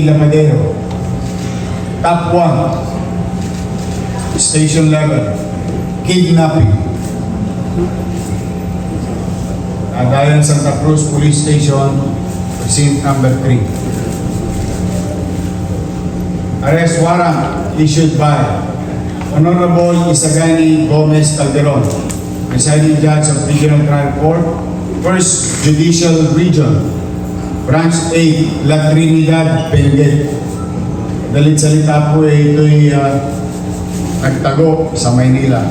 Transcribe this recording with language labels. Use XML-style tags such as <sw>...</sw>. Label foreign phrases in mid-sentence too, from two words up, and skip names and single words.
<en>Lamadero, Top 1, Station Level, kidnapping. Nagayan Santa Cruz Police Station, Precinct number 3. Arrest warrant issued by Honorable Isagani Gomez Calderon, Presiding Judge of Regional Trial Court, First Judicial Region, Branch 8, La Trinidad, Benguet.</en> <tl>Dalit salita po ito'y nagtago sa Maynila.</tl>